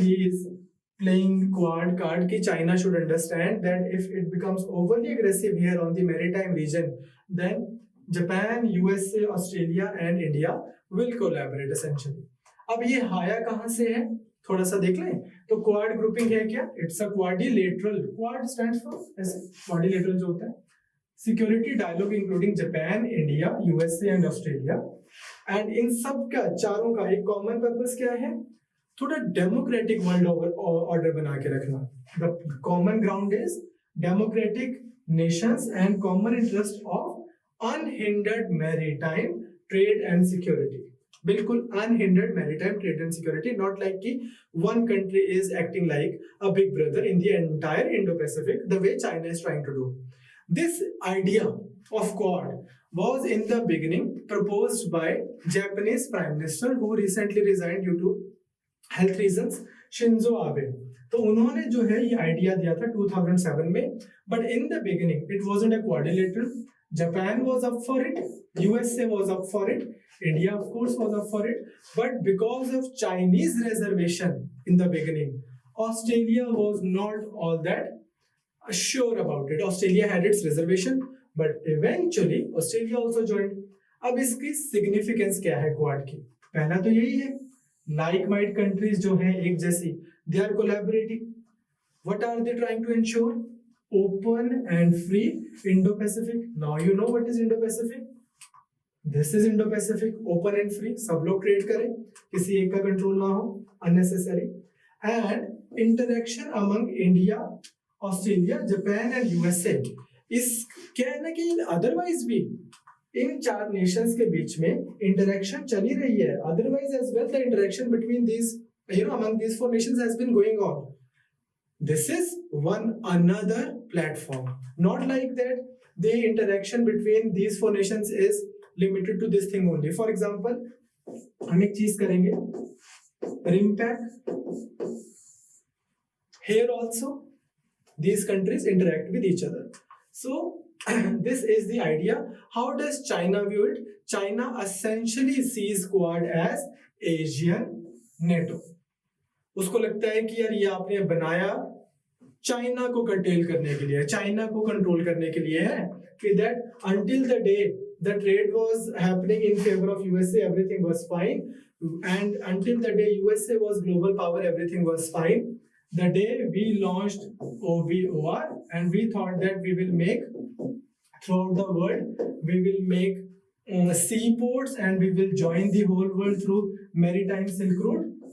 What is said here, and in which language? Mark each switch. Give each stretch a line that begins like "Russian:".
English: He is playing quad card कि China should understand that if it becomes overly aggressive here on the maritime region, then Japan, USA, Australia and India will collaborate essentially.
Hindi: अब ये हाया कहाँ से है थोड़ा सा देख लें. तो क्वाड ग्रुपिंग है क्या?
English: It's a quadrilateral. Quad stands for ऐसे quadrilateral जो होता है security dialogue including Japan, India, USA and Australia.
Hindi: And in सब का चारों का एक कॉमन पर्पस क्या है? थोड़ा डेमोक्रेटिक वर्ल्ड ऑर्डर बना के रखना.
English: The common ground is democratic nations and common interest of unhindered maritime trade and security. बिल्कुल unhindered maritime trade and security, not like कि one country is acting like a big brother in the entire Indo-Pacific the way China is trying to do. This idea of Quad was in the beginning proposed by Japanese Prime Minister who recently resigned due to health reasons, Shinzo Abe.
Hindi: तो उन्होंने जो है ये idea दिया था 2007 में,
English: but in the beginning it wasn't a quadrilateral. Japan was up for it, USA was up for it, India of course was up for it, but because of Chinese reservation in the beginning, Australia was not all that sure about it. Australia had its reservation, but eventually Australia also joined.
Hindi: अब इसकी significance क्या है quad की? पहला तो यही है, like-minded countries जो हैं एक जैसी,
English: they are collaborating. What are they trying to ensure? Open and free Indo-Pacific. Now you know what is Indo-Pacific. This is Indo-Pacific, open and free.
Hindi: सब लोग ट्रेड करें, किसी एक का कंट्रोल ना हो unnecessary.
English: And interaction among India, Australia, Japan and USA.
Hindi: इस क्या है ना कि otherwise भी इन चार नेशंस के बीच में इंटरेक्शन चली रही है.
English: Otherwise as well the interaction between these, among these four nations has been going on. This is one another platform. Not like that the interaction between these four nations is limited to this thing only. For example,
Hindi: हम एक चीज करेंगे,
English: RIMPAC. Here also these countries interact with each other. So this is the idea. How does China view it? China essentially sees Quad as Asian NATO.
Hindi: उसको लगता है कि यार ये आपने बनाया चाइना को कंटेल करने के लिए, चाइना को कंट्रोल करने के लिए है.
English: कि that until the day the trade was happening in favor of USA, everything was fine, and until the day USA was global power, everything was fine. The day we launched OBOR and we thought that we will make throughout the world, we will make seaports and we will join the whole world through maritime Silk Route.